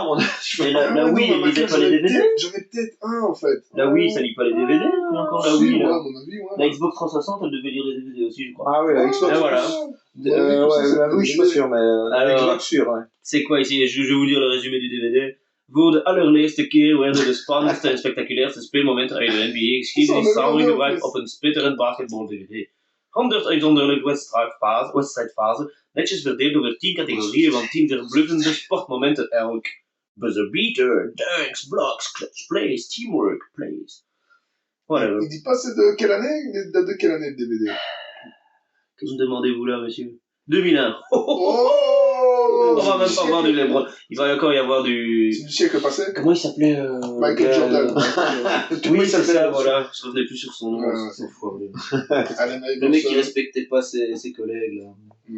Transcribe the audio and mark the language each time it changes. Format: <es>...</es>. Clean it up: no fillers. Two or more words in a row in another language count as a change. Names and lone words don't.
<fr>la Wii, elle lisait pas les DVD. J'en ai peut-être un, en fait. La Wii, ça lit pas les DVD. Il y a encore la Wii, là. À mon avis, la Xbox 360, elle devait lire les DVD aussi, je crois. Ah oui, la Xbox. Voilà. Oui, je suis pas sûr, mais la Xbox sûr, ouais. C'est quoi ici? Je vais vous lire le résumé du DVD.</fr> <nl>Voor de allerleerste keer werden de spannendste en spectaculairste speelmomenten uit de NBA-geschiedenis samengebracht op een spitterend basketball-DVD. 100 uitzonderlijke wedstrijdfase, netjes verdeeld over 10 categorieën van 10 verbluffende sportmomenten elk.</nl> <en>Buzzer beater, dunks, blocks, clutch plays, teamwork plays. Whatever.</en> <fr>Il dit pas c'est de quelle année? Il date de quelle année le DVD? Que me demandez-vous là, monsieur? 2001. Oh, on va même pas voir du LeBron. Il va encore y avoir du... C'est du siècle passé? Comment il s'appelait Michael Jordan. Oui, ça s'appelait, voilà. Je revenais plus sur son nom. Le mec qui respectait pas ses collègues, là.</fr>